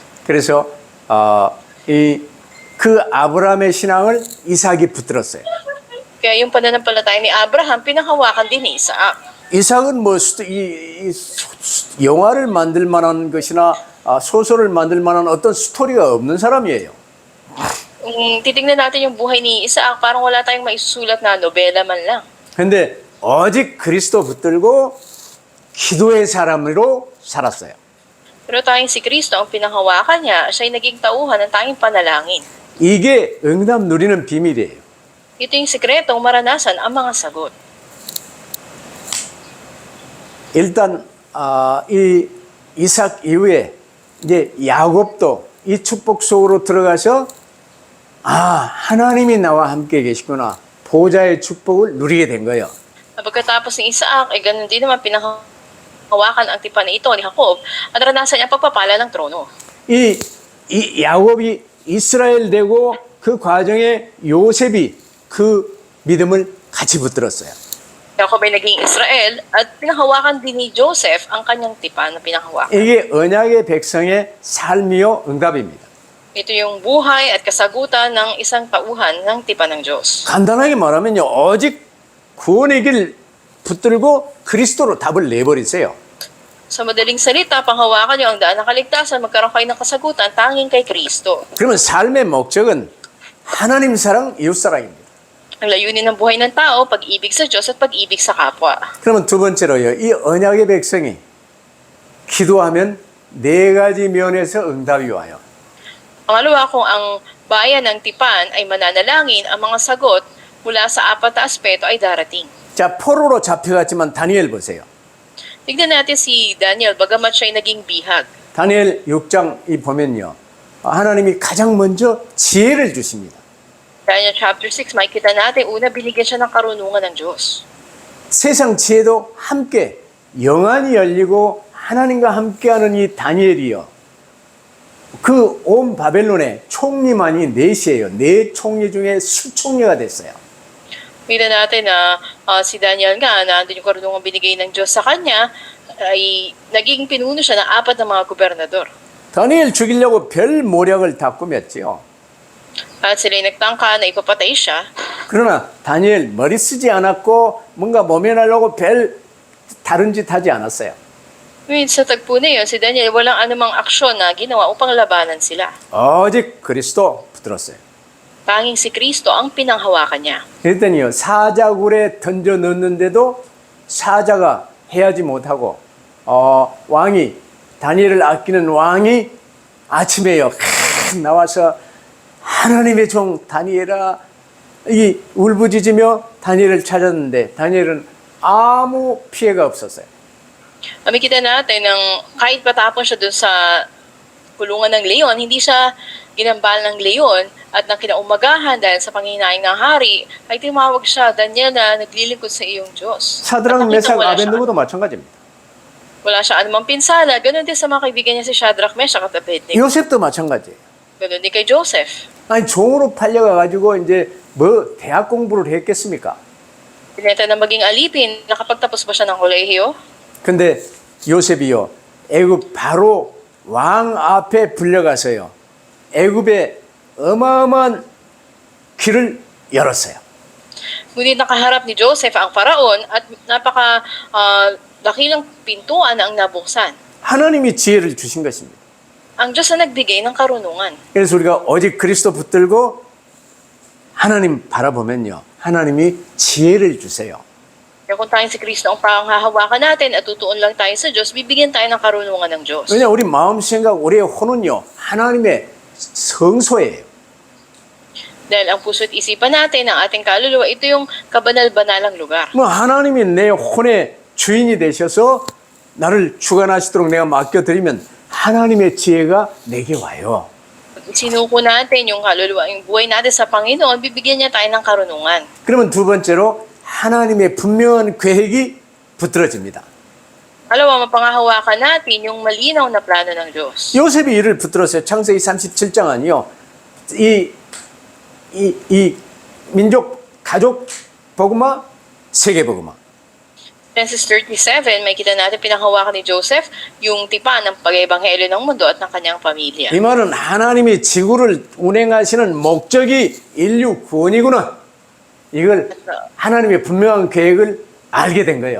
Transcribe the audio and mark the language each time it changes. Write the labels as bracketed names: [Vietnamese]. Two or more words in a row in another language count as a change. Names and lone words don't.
[Korean] 그래서 그 아브라함의 신앙을 이삭이 붙들었어요. [Filipino] Kaya yung pananampalataya ni Abraham, pinanghawakan din ni Isaac. [Korean] 이삭은 뭐 영화를 만들 만한 것이나 소설을 만들 만한 어떤 스토리가 없는 사람이에요. [Filipino] Kung titignan natin yung buhay ni Isaac, parang wala tayong maisusulat na nobela man lang. [Korean] 근데 오직 그리스도 붙들고 기도의 사람으로 살았어요. [Filipino] Pero tayong si Kristo, ang pinanghawakan niya, siya'y naging tauhan ng tayong panalangin. [Korean] 이게 응답 누리는 비밀이에요. [Filipino] Ito yung sikretong maranasan ang mga sagot. [Korean] 일단 이 이삭 이후에 이제 야곱도 이 축복 속으로 들어가서 하나님이 나와 함께 계시구나. 보좌의 축복을 누리게 된 거예요. [Filipino] Pagkatapos ni Isaac, ay ganun din naman pinanghawakan ang tipan na ito ni Jacob at naranasan niya ang pagpapala ng trono. [Korean] 이 야곱이 이스라엘 되고 그 과정에 요셉이 그 믿음을 같이 붙들었어요. [Filipino] Jacob ay naging Israel at pinanghawakan din ni Joseph ang kanyang tipan na pinanghawakan. [Korean] 이게 언약의 백성의 삶이요 응답입니다. [Filipino] Ito yung buhay at kasagutan ng isang tauhan ng tipan ng Diyos. [Korean] 간단하게 말하면요. 오직 구원의 길 붙들고 그리스도로 답을 내버리세요. [Filipino] Sa madaling salita, panghawakan niyo ang daan ng kaligtasan, magkaroon kayo ng kasagutan tanging kay Kristo. [Korean] 그러면 삶의 목적은 하나님 사랑, 이웃 사랑입니다. [Filipino] Ang layunin ng buhay ng tao, pag-ibig sa Diyos at pag-ibig sa kapwa. [Korean] 그러면 두 번째로요. 이 언약의 백성이 기도하면 네 가지 면에서 응답이 와요. [Filipino] Pangalawa, kung ang bayan ng tipan ay mananalangin, ang mga sagot mula sa apat na aspeto ay darating. [Korean] 자, 포로로 잡혀갔지만 다니엘 보세요. [Filipino] Tignan natin si Daniel, bagamat siya'y naging bihag. [Korean] 다니엘 6장 이 보면요. 하나님이 가장 먼저 지혜를 주십니다. [Filipino] Daniel chapter 6, makikita natin, una binigyan siya ng karunungan ng Diyos. [Korean] 세상 지혜도 함께 영안이 열리고 하나님과 함께하는 이 다니엘이요. 그 온 바벨론의 총리만이 넷이에요. 네 총리 중에 수총리가 됐어요. [Filipino] Kita natin na si Daniel nga, na andun yung karunungan binigay ng Diyos sa kanya, ay naging pinuno siya ng apat na mga gobernador. [Korean] 다니엘 죽이려고 별 모략을 다 꾸몄지요. [Filipino] At sila'y nagtangka na ipapatay siya. [Korean] 그러나 다니엘 머리 쓰지 않았고 뭔가 모면하려고 별 다른 짓 하지 않았어요. [Filipino] Ngunit sa tagpo na yun, si Daniel walang anumang aksyon na ginawa upang labanan sila. [Korean] 오직 그리스도 붙들었어요. [Filipino] Tanging si Kristo ang pinanghawakan niya. [Korean] 그랬더니요, 사자굴에 던져 넣는데도 사자가 해하지 못하고 왕이 다니엘을 아끼는 왕이 아침에요 나와서 하나님의 종 다니엘아 이 울부짖으며 다니엘을 찾았는데 다니엘은 아무 피해가 없었어요. [Filipino] Makikita natin ng kahit patapon siya dun sa kulungan ng leon, hindi siya ginambal ng leon at nang kinaumagahan dahil sa panghihinayang ng hari, ay tumawag siya, Daniel na naglilingkod sa iyong Diyos. [Korean] 사드락 메삭 아벤느고도 마찬가지입니다. [Filipino] Wala siya anumang pinsala, ganoon din sa mga kaibigan niya si Shadrach, Meshach at Abednego. [Korean] 요셉도 마찬가지예요. [Filipino] Ganoon din kay Joseph. [Korean] 아니 종으로 팔려가가지고 이제 뭐 대학 공부를 했겠습니까? [Filipino] Pinenta na maging alipin, nakapagtapos ba siya ng kolehiyo? [Korean] 근데 요셉이요 애굽 바로 왕 앞에 불려가서요 애굽에 어마어마한 길을 열었어요. [Filipino] Ngunit nakaharap ni Joseph ang paraon at napaka dakilang pintuan ang nabuksan. [Korean] 하나님이 지혜를 주신 것입니다. [Filipino] Ang Diyos na nagbigay ng karunungan. [Korean] 그래서 우리가 오직 그리스도 붙들고 하나님 바라보면요 하나님이 지혜를 주세요. [Filipino] Kaya kung tayong si Kristo ang panghahawakan natin at tutuon lang tayo sa Diyos, bibigyan tayo ng karunungan ng Diyos. [Korean] 왜냐 우리 마음 생각 우리의 혼은요 하나님의 성소예요. [Filipino] Dahil ang puso't isipan natin, ang ating kaluluwa, ito yung kabanal-banalang lugar. [Korean] 뭐 하나님이 내 혼의 주인이 되셔서 나를 주관하시도록 내가 맡겨드리면 하나님의 지혜가 내게 와요. [Filipino] Pag sinuko natin yung kaluluwa, yung buhay natin sa Panginoon, bibigyan niya tayo ng karunungan. [Korean] 그러면 두 번째로 하나님의 분명한 계획이 붙들어집니다. [Filipino] Alawa, mapangahawakan natin yung malinaw na plano ng Diyos. [Korean] 요셉이 이를 붙들었어요. 창세기 37장 아니요. 이 민족 가족 복음화 세계 복음화. [Filipino] Genesis 37, may kita natin pinanghawakan ni Joseph yung tipan ng pag-ebanghelyo ng mundo at ng kanyang pamilya. [Korean] 이 말은 하나님이 지구를 운행하시는 목적이 인류 구원이구나. 이걸 하나님의 분명한 계획을 알게 된 거예요.